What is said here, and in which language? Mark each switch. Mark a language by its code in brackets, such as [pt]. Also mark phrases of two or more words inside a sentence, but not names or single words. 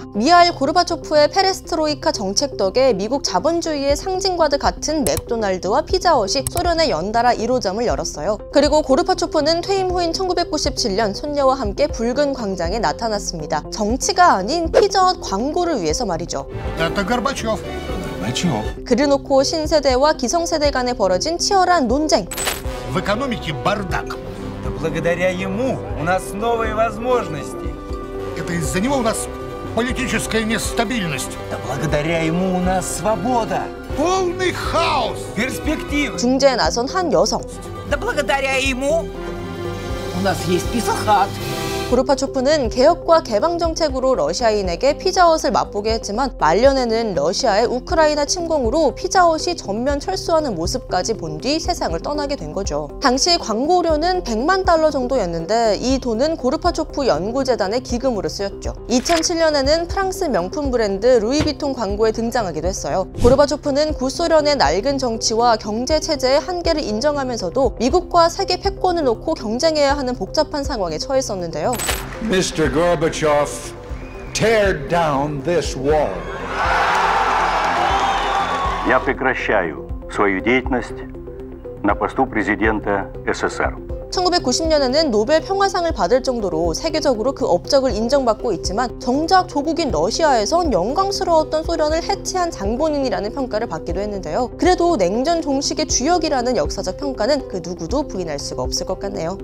[ko] 미하일 고르바초프의 페레스트로이카 정책 덕에 미국 자본주의의 상징과도 같은 맥도날드와 피자헛이 소련에 연달아 1호점을 열었어요. 그리고 고르바초프는 퇴임 후인 1997년 손녀와 함께 붉은 광장에 나타났습니다. 정치가 아닌 피자헛 광고를 위해서 말이죠. 그래놓고 신세대와 기성세대 간에 벌어진 치열한 논쟁. [ru] Благодаря ему у нас новые возможности. Это из-за него у нас политическая нестабильность. Да благодаря ему у нас свобода. Полный хаос. Перспективы. [ko] 중재에 나선 한 여성. [ru] Да благодаря ему у нас есть пицца-хат. [ko] 고르바초프는 개혁과 개방 정책으로 러시아인에게 피자헛을 맛보게 했지만 말년에는 러시아의 우크라이나 침공으로 피자헛이 전면 철수하는 모습까지 본 뒤 세상을 떠나게 된 거죠. 당시 광고료는 100만 달러 정도였는데 이 돈은 고르바초프 연구재단의 기금으로 쓰였죠. 2007년에는 프랑스 명품 브랜드 루이비통 광고에 등장하기도 했어요. 고르바초프는 구소련의 낡은 정치와 경제 체제의 한계를 인정하면서도 미국과 세계 패권을 놓고 경쟁해야 하는 복잡한 상황에 처했었는데요. [en] Mr. Gorbachev, tear down this wall. [ru] Я прекращаю свою деятельность на посту президента СССР. [ko] 1990년에는 노벨 평화상을 받을 정도로 세계적으로 그 업적을 인정받고 있지만 정작 조국인 러시아에선 영광스러웠던 소련을 해체한 장본인이라는 평가를 받기도 했는데요. 그래도 냉전 종식의 주역이라는 역사적 평가는 그 누구도 부인할 수가 없을 것 같네요.